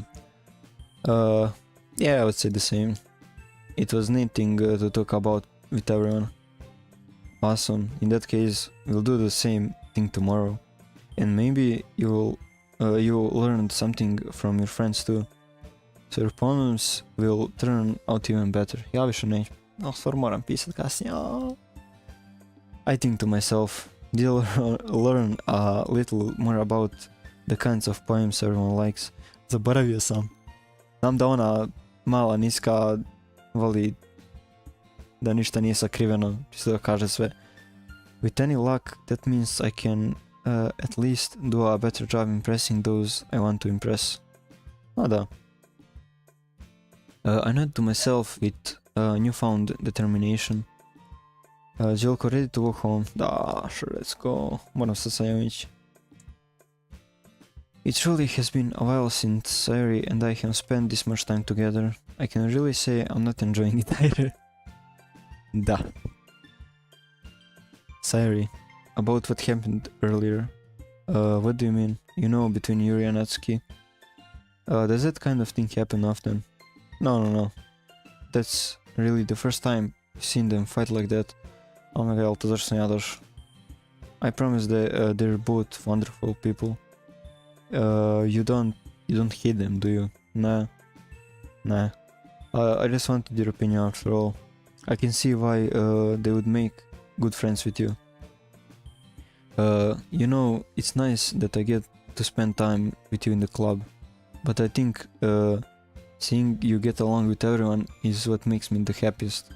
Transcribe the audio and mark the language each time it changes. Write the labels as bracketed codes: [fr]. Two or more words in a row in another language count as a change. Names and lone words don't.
[en] Yeah, I would say the same. It was neat thing to talk about with everyone. Awesome. In that case, we'll do the same thing tomorrow. And maybe you'll learn something from your friends too. So your poems will turn out even better. [hr] Ja više neću. No, stvar moram pisat kasnije. [en] I think to myself, they'll learn a little more about the kinds of poems everyone likes. [hr] Zaboravio sam. Znam da ona mala, niska, voli da ništa nije sakriveno, čisto da kaže sve. [en] With any luck, that means I can at least do a better job impressing those I want to impress. [hr] Da. [en] I note to myself with newfound determination. Jelko, ready to walk home? Da, sure, let's go. [hr] Moram se sajamići. [en] It truly has been a while since Sayori and I have spent this much time together. I can really say I'm not enjoying it either. [hr] Da. [en] Sayori, about what happened earlier. What do you mean? You know, between Yuri and Natsuki? Does that kind of thing happen often? No. That's really the first time I've seen them fight like that. Oh my god, [hr] to zašto sam ja došao? [en] I promise that they're both wonderful people. You don't hate them, do you? Nah. I just wanted your opinion after all. I can see why they would make good friends with you. You know, it's nice that I get to spend time with you in the club, but I think seeing you get along with everyone is what makes me the happiest.